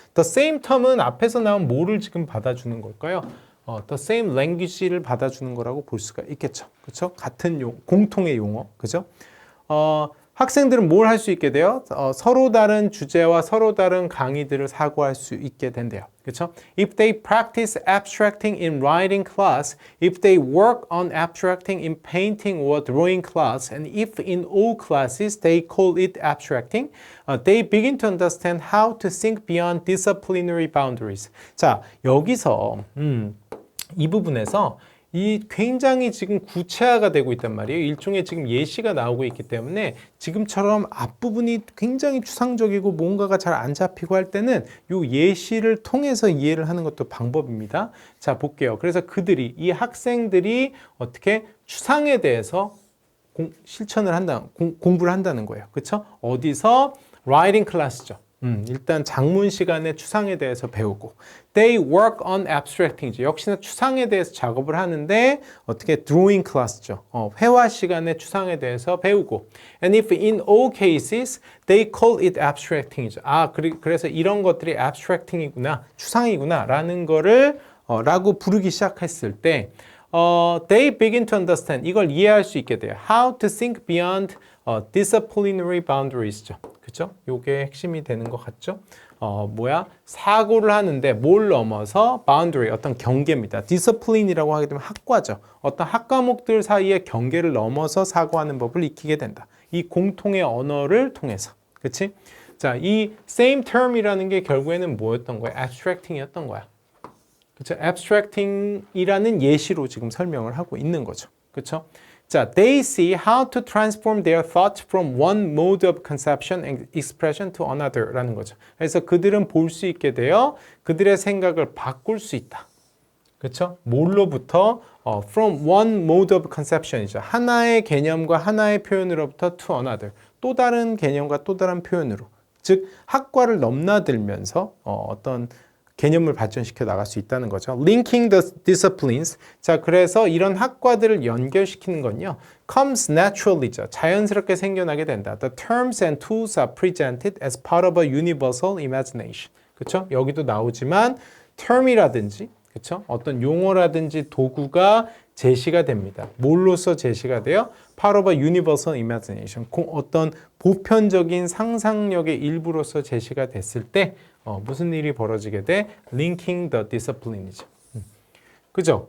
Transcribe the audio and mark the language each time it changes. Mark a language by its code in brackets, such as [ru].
[en] The same term [ko] 은 앞에서 나온 뭐를 지금 받아주는 걸까요? [en] The same language [ko] 를 받아주는 거라고 볼 수가 있겠죠. 그렇죠? 같은 공통의 용어, 그렇죠? 학생들은 뭘 할 수 있게 돼요? 서로 다른 주제와 서로 다른 강의들을 사고할 수 있게 된대요. 그렇죠? [en] If they practice abstracting in writing class, if they work on abstracting in painting or drawing class, and if in all classes they call it abstracting, they begin to understand how to think beyond disciplinary boundaries. [ko] 자, 여기서 이 부분에서 이 굉장히 지금 구체화가 되고 있단 말이에요. 일종의 지금 예시가 나오고 있기 때문에 지금처럼 앞부분이 굉장히 추상적이고 뭔가가 잘 안 잡히고 할 때는 이 예시를 통해서 이해를 하는 것도 방법입니다. 자, 볼게요. 그래서 이 학생들이 어떻게 추상에 대해서 실천을 공부를 한다는 거예요. 그렇죠? 어디서? writing 클래스죠. 일단 작문 시간에 추상에 대해서 배우고 [en] They work on abstracting [ko] 역시나 추상에 대해서 작업을 하는데 어떻게 drawing class죠. 회화 시간에 추상에 대해서 배우고 [en] And if in all cases they call it abstracting [ko] 이죠. 그래서 이런 것들이 abstracting이구나 추상이구나 라는 거를 라고 부르기 시작했을 때 [en] they begin to understand [ko] 이걸 이해할 수 있게 돼요. [en] How to think beyond disciplinary boundaries죠. [ko] 그죠? 요게 핵심이 되는 것 같죠? 사고를 하는데 뭘 넘어서 boundary, 어떤 경계입니다. discipline이라고 하게 되면 학과죠. 어떤 학과목들 사이의 경계를 넘어서 사고하는 법을 익히게 된다. 이 공통의 언어를 통해서. 그치? 자, 이 same term이라는 게 결국에는 뭐였던 거야? abstracting이었던 거야. 그쵸? abstracting이라는 예시로 지금 설명을 하고 있는 거죠. 그쵸? [en] 자, they see how to transform their thought from one mode of conception and expression to another [ko] 라는 거죠. 그래서 그들은 볼 수 있게 되어 그들의 생각을 바꿀 수 있다. 그렇죠? 뭘로부터? [en] from one mode of conception이죠. [ko] 하나의 개념과 하나의 표현으로부터 [en] to another. [ko] 또 다른 개념과 또 다른 표현으로. 즉, 학과를 넘나들면서 어떤 개념을 발전시켜 나갈 수 있다는 거죠. [en] Linking the disciplines. [ko] 자, 그래서 이런 학과들을 연결시키는 건요. [en] comes naturally죠. [ko] 자연스럽게 생겨나게 된다. [en] The terms and tools are presented as part of a universal imagination. [ko] 그렇죠? 여기도 나오지만 term이라든지 그렇죠? 어떤 용어라든지 도구가 제시가 됩니다. 뭘로써 제시가 돼요? [en] Part of a universal imagination. [ko] 어떤 보편적인 상상력의 일부로서 제시가 됐을 때 무슨 일이 벌어지게 돼? [en] Linking the discipline [ko] 이죠. 그죠?